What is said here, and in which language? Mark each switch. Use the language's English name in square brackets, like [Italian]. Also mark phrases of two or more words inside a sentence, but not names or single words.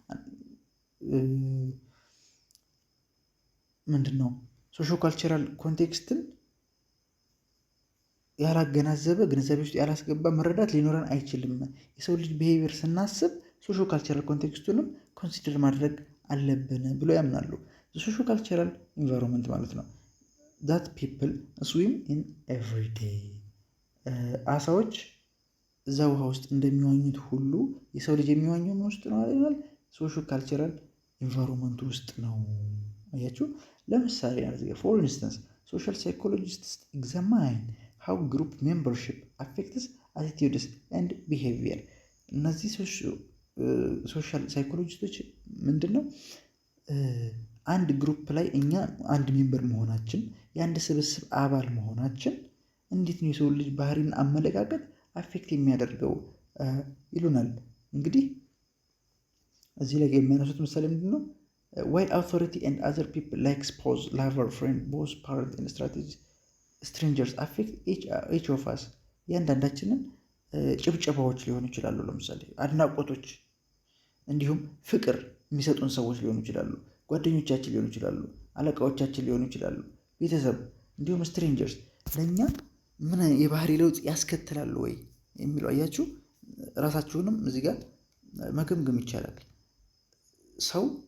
[Amharic] ምንድን ነው [English] socio cultural context [Amharic] ያላገናዘበ ግንዛቤ ውስጥ ያላስገባ መረዳት ሊኖረን አይችልም። የሰው ልጅ ቢሄቪየር ስናስብ [English] socio cultural context consider [Amharic] ማድረግ አለብን ብሎ ያምናሉ። [English] socio cultural environment [Amharic] ማለት ነው [English] that people swim in every day። [Amharic] አሳዎች እዛ ውሃ ውስጥ እንደሚዋኙት ሁሉ የሰው ልጅ የሚዋኘው ምን ውስጥ ነው ይላል? [English] socio cultural environment [Amharic] ውስጥ ነው። አያችሁ። ለምሳሌ [English] for instance social psychologists examine how group membership affects attitudes and behavior። [Amharic] እነዚህ [English] social psychologists [Amharic] ምንድነው አንድ ግሩፕ ላይ እኛ አንድ ሜምበር መሆናችን የአንድ ስብስብ አባል መሆናችን እንዴት ነው የሰው ልጅ ባህሪና አመለካከት አፌክት የሚያደርገው ይሉናል። እንግዲህ እዚህ ላይ የሚያነሱት ምሳሌ ምንድነው [English] while authority and other people like spouse, lover, friend, boss, parent and strategy strangers affect each of us። [Amharic] እያንዳንዳችንን ጭብጨባዎች ሊሆኑ ይችላሉ። ለምሳሌ አድናቆቶች፣ እንዲሁም ፍቅር የሚሰጡን ሰዎች ሊሆኑ ይችላሉ። ጓደኞቻችን ሊሆኑ ይችላሉ። አለቃዎቻችን ሊሆኑ ይችላሉ። ቤተሰብ፣ እንዲሁም ስትሬንጀርስ ለእኛ ምን የባህሪ ለውጥ ያስከትላሉ ወይ የሚለው አያችሁ። ራሳችሁንም እዚህ ጋር መገምገም ይቻላል። ሰው